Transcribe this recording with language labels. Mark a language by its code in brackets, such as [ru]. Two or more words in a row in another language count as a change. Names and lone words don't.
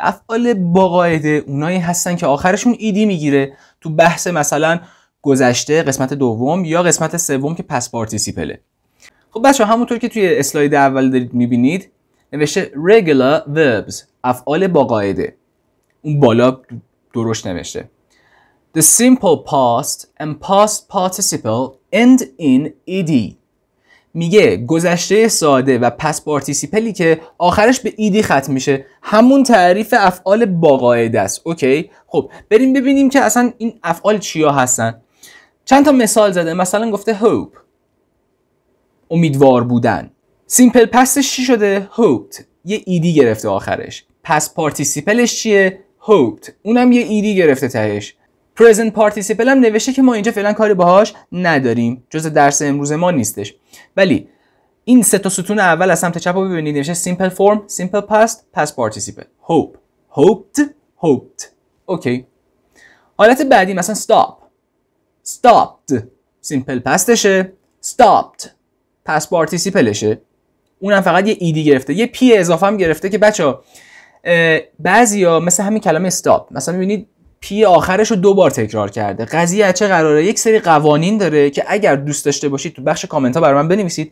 [fa] افعال با قاعده اونایی هستن که آخرشون ایدی میگیره. تو بحث مثلا گذشته قسمت دوم یا قسمت سوم که [en] past participle. [fa] خب بچه‌ها همونطور که توی اسلاید اول دارید میبینید نوشته [en] regular verbs، [fa] افعال با قاعده. اون بالا درشت نوشته [en] The simple past and past participle end in ed. [fa] میگه گذشته ساده و [en] past participle [fa] که آخرش به ایدی ختم میشه، همون تعریف افعال با قاعده است. اوکی، خب بریم ببینیم که اصلا این افعال چیا هستن. چند تا مثال زده. مثلا گفته hope، امیدوار بودن. [en] simple past [fa] چی شده؟ hoped، یه ایدی گرفته آخرش. [en] past participle [fa] چیه؟ hoped، اونم یه ایدی گرفته تهش. [en] present participle [fa] هم نوشته که ما اینجا فعلا کاری باهاش نداریم، جزء درس امروز ما نیستش. ولی این سه تا ستون اول از سمت چپ رو ببینید، نوشته [en] simple form، simple past، past participle. hope، hoped، hoped. [fa] اوکی. حالت بعدی مثلا [en] stop، stopped، simple pastشه، stopped، past participleشه. [fa] اونم فقط یه ایدی گرفته، یه پی اضافه هم گرفته که بچه‌ها بعضیا مثل همین کلمه stop مثلا می‌بینید پی آخرش رو 2 بار تکرار کرده. قضیه از چه قراره؟ یک سری قوانین داره که اگر دوست داشته باشید تو بخش کامنت ها برای من بنویسید.